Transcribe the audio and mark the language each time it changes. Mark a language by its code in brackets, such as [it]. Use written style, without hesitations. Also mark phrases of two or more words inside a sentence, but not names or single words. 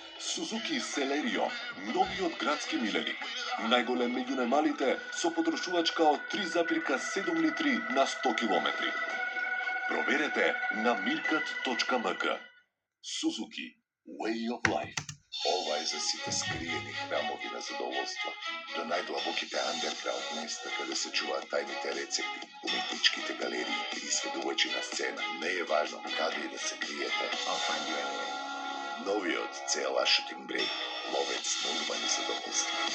[mk] Suzuki Celerio, новиот градски миленик. Најголем меѓу најмалите со потрошувачка од 3,7 литри на 100 километри. Проверете на milkat.mk. [en] Suzuki, way of life. [mk] Ова е за сите скриени храмови на задоволство. До најдлабоките андерграунд места каде се чуваат тајните рецепти, уметничките галерии или сведувачи на сцена. Не е важно каде и да се криете. Новиот CLA Shooting Brake, ловец на урбани задоволства.